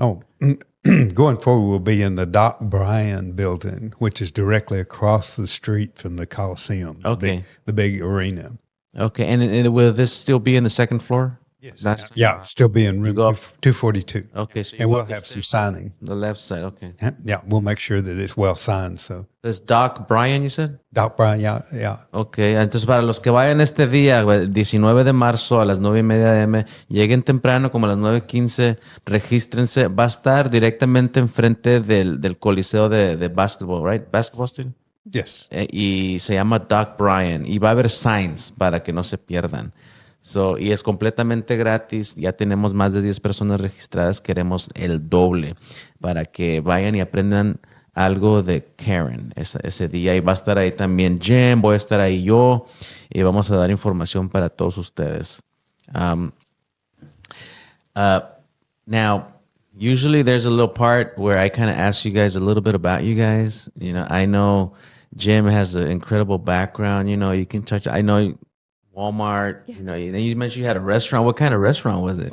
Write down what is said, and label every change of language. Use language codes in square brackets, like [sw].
[en] Oh, going forward, we'll be in the Doc Bryan building, which is directly across the street from the Coliseum. Okay. The big arena. Okay. And will this still be in the second floor? Yes. Yeah, still be in room 242. Okay. So and we'll have some signing. The left side. Okay. Yeah, we'll make sure that it's well signed. So It's Doc Bryan, you said? Doc Bryan, yeah. [es] Ok, entonces para los que vayan este día, el 19 de marzo a las 9:30 a.m., lleguen temprano como a las 9:15, regístrense. Va a estar directamente enfrente del coliseo de basketball, [en] right? Basketball still? Yes. [es] Y se llama Doc Bryan. Y va a haber signs para que no se pierdan. Y es completamente gratis. Ya tenemos más de 10 personas registradas. Queremos el doble para que vayan y aprendan algo de Karen ese día. Y va a estar ahí también Jen, voy a estar ahí yo. Y vamos a dar información para todos ustedes. [en] Now, usually there's a little part where I kind of ask you guys a little bit about you guys. I know Jim has an incredible background. You can touch. I know Walmart. Then you mentioned you had a restaurant. What kind of restaurant was it?